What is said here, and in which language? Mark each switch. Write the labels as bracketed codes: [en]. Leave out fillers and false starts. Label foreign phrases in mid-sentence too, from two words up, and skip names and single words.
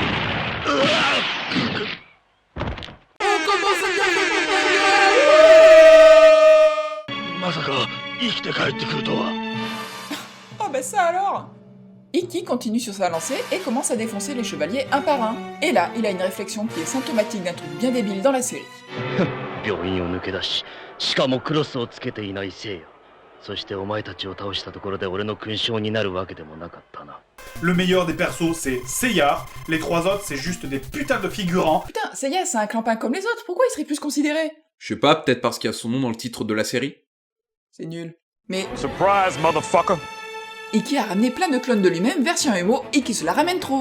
[fr] Oh bah ça alors! Iki continue sur sa lancée et commence à défoncer les chevaliers un par un. Et là, il a une réflexion qui est symptomatique d'un truc bien débile dans la série. [ja] 病院を抜け出し、しかもクロスをつけていないせいや。そしてお前たちを倒したところで俺の勲章になるわけでもなかったな。 [fr] Le meilleur des persos, c'est Seiya. Les trois autres, c'est juste des putains de figurants. Putain, Seiya, c'est un clampin comme les autres, pourquoi il serait plus considéré? Je sais pas, peut-être parce qu'il y a son nom dans le titre de la série. C'est nul. Mais [en] Surprise, motherfucker. [fr] Iki a ramené plein de clones de lui-même version Emo et qui se la ramène trop.